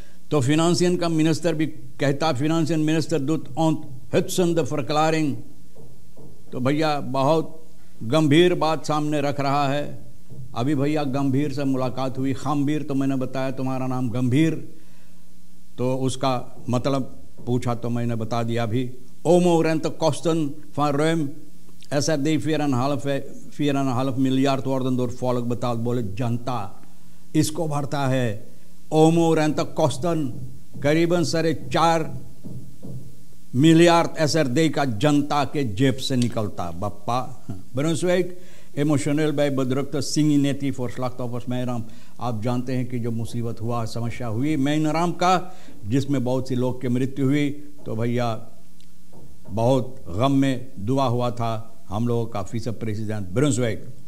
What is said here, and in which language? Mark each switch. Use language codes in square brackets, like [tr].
[hns] तो फिनांसियन का मिनिस्टर भी कहता, फिनांसियन मिनिस्टर [nl] doet onthutsende verklaring। [hns] तो भैया बहुत गंभीर बात सामने रख रहा है। अभी भैया गंभीर से मुलाकात हुई। खमबीर तो मैंने बताया तुम्हारा नाम गंभीर, तो उसका मतलब पूछा तो मैंने बता दिया भी। [nl] Omo rentekosten van ruim SRD 4,5 miljard worden door volk betaald। [hns] बोले जनता इसको भरता है। [nl] Omo rentekosten [hns] करीबन 4.5 मिलियार्ड SRD का जनता के जेब से निकलता। [nl] बप्पा Brunswijk emotioneel bij bedrukte Singineti voor slachtoffers Meiram। [hns] आप जानते हैं कि जो मुसीबत हुआ, समस्या हुई Meiram का, जिसमें बहुत सी लोग की मृत्यु हुई, तो भैया बहुत गम में दुआ हुआ था हम लोगों का विसे प्रेसिडेंट Brunswijk।